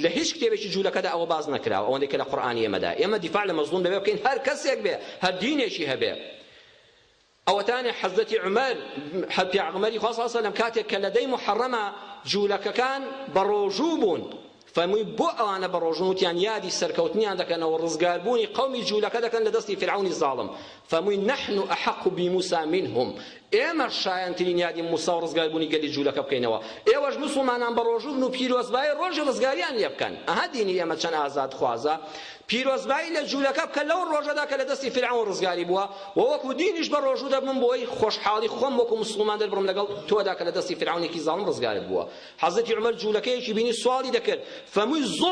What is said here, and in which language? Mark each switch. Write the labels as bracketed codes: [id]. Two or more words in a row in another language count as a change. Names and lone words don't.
[ckb] هیچ کتێبێکی جوولەکەدا ئەوە باز نەکراوە ئەوەندەی کە لە قورئانی ئێمەدا ئێمە دیفاع لە مەزلوم دەبێ بکەین هەر کەسێک بێ هەر دینێکی هەبێ ئەوەتانێ حەزەتی عومەر پێغەمبەری خوا [ar] صلی الله علیه و [ckb] سلم کاتێک کە لەدەی محەڕەمە جوولەکەکان بە ڕۆژوو بوون فەرمووی بۆ ئەوانە بە ڕۆژوو وتیان یادی سەرکەوتنیان دەکەنەوە ڕزگاربوونی قەومی جوولەکە دەکەن لە دەستی فرعونی زاڵم فەرمووی [ar] نحن ئەحەق بموسى منهم [ckb] ئێمە شایەنترین یادی موسا و ڕزگاربوونی گەلی جوولەکە بکەینەوە ئێوەش مسلمانان بە ڕۆژوو بن و پیرۆزبایی ڕۆژی ڕزگاریان لێ بکەن ئەها دینی ئێمە چەند ئازاد خوازە پیرۆزبایی لە جوولەکە بکە لەو ڕۆژەدا کە لە دەستی فرعون ڕزگاری بووە و وەکو دینیش بە ڕۆژوو دەبم بۆی خۆشحاڵی خۆم وەکو مسلمان دەربڕم لەگەڵ تۆدا کە لە دەستی فرعونێکی زاڵم ڕزگارت بووە حەزەتی عومەر جوولەکەیەکی بینی سوالی دەکرد فەرمووی